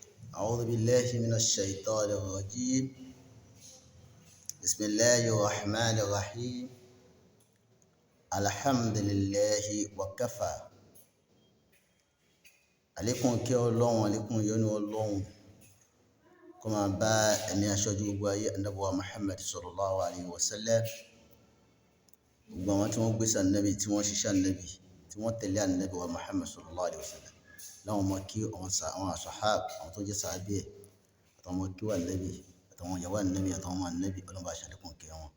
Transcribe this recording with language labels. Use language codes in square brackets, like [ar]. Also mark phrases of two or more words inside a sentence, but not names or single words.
[ar] أعوذ بالله من الشيطان الرجيم. بسم الله الرحمن الرحيم. الحمد لله وكفى. [yo] عليكم kí Ọlọ́run, عليكم ìyọ́nú Ọlọ́run kó máa bá ẹ̀mí aṣojú gbogbo ayé Ànábì wa Muhammad [ar] صلى الله عليه وسلم. [yo] Gbogbo àwọn tí wọ́n gbé sànẹ́bì, tí wọ́n ṣiṣẹ́ ànẹ́bì, tí wọ́n tẹ̀lé ànẹ́bì wa Muhammad [ar] صلى الله عليه وسلم. [yo] Láwọn ọmọ kí àwọn sàhábà, àwọn tó jẹ́ sàhábì ẹ̀, àtàwọn ọmọ kí wà ànẹ́bì, àtàwọn ìyàwó ànẹ́bì, àtàwọn ọmọ ànẹ́bì, Ọlọ́run bá ṣàlékún kẹ́ wọn.